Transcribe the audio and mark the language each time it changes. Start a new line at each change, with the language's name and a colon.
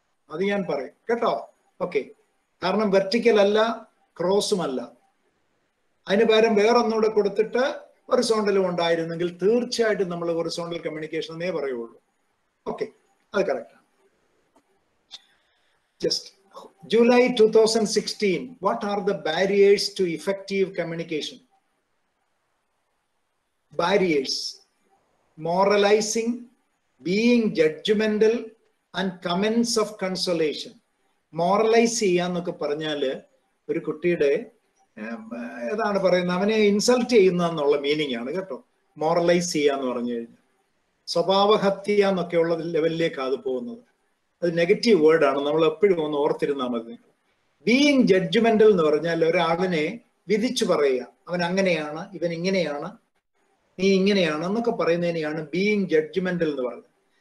Malayalam: അത് ഞാൻ പറയും കേട്ടോ. ഓക്കെ. കാരണം വെർട്ടിക്കൽ അല്ല, ക്രോസും അല്ല. അതിന് പകരം വേറൊന്നുകൂടെ കൊടുത്തിട്ട് ഹൊറിസോണ്ടലും ഉണ്ടായിരുന്നെങ്കിൽ തീർച്ചയായിട്ടും നമ്മൾ ഹൊറിസോണ്ടൽ കമ്മ്യൂണിക്കേഷൻ എന്നേ പറയുള്ളൂ. ഓക്കെ, അത് കറക്റ്റാണ്. Just
English: July 2016. What are the barriers to effective communication? Barriers: moralizing, being judgmental, and comments of consolation.
Malayalam: Moralize ചെയ്യാന്നൊക്കെ പറഞ്ഞാല് ഒരു കുട്ടിയുടെ ഏതാണ് പറയുന്നത്, അവനെ ഇൻസൾട്ട് ചെയ്യുന്ന എന്നുള്ള മീനിങ് ആണ് കേട്ടോ. മോറലൈസ് ചെയ്യാന്ന് പറഞ്ഞു കഴിഞ്ഞാൽ സ്വഭാവഹത്യ എന്നൊക്കെയുള്ള ലെവലിലേക്ക് അത് പോകുന്നത്. അത് നെഗറ്റീവ് വേർഡാണ്, നമ്മൾ എപ്പോഴും ഒന്ന് ഓർത്തിരുന്നാൽ മതി. ബീയിങ് ജഡ്ജ്മെന്റൽ എന്ന് പറഞ്ഞാൽ ഒരാളിനെ വിധിച്ചു പറയുക, അവൻ അങ്ങനെയാണ്, ഇവൻ ഇങ്ങനെയാണ്, നീ ഇങ്ങനെയാണ് എന്നൊക്കെ പറയുന്നതിനെയാണ് ബീയിങ് ജഡ്ജ്മെന്റൽ എന്ന് പറയുന്നത്.